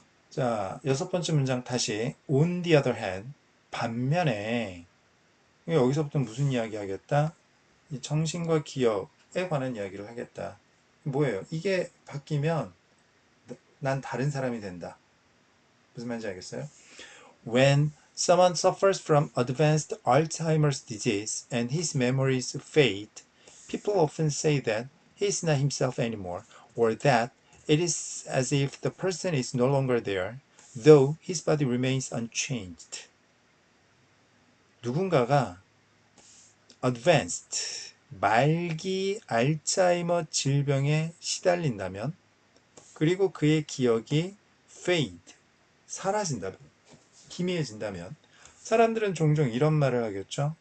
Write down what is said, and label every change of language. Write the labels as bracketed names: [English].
[Korean] 자, 6번째 문장 다시 [English] on the other hand, [Korean] 반면에 여기서부터 무슨 이야기 하겠다? 이 정신과 기억에 관한 이야기를 하겠다. 뭐예요? 이게 바뀌면 난 다른 사람이 된다. 무슨 말인지 알겠어요? [English] When someone suffers from advanced Alzheimer's disease and his memories fade, people often say that he is not himself anymore, or that it is as if the person is no longer there, though his body remains unchanged. [Korean] 누군가가 advanced, 말기 알츠하이머 질병에 시달린다면, 그리고 그의 기억이 fade, 사라진다면, 희미해진다면 사람들은 종종 이런 말을 하겠죠.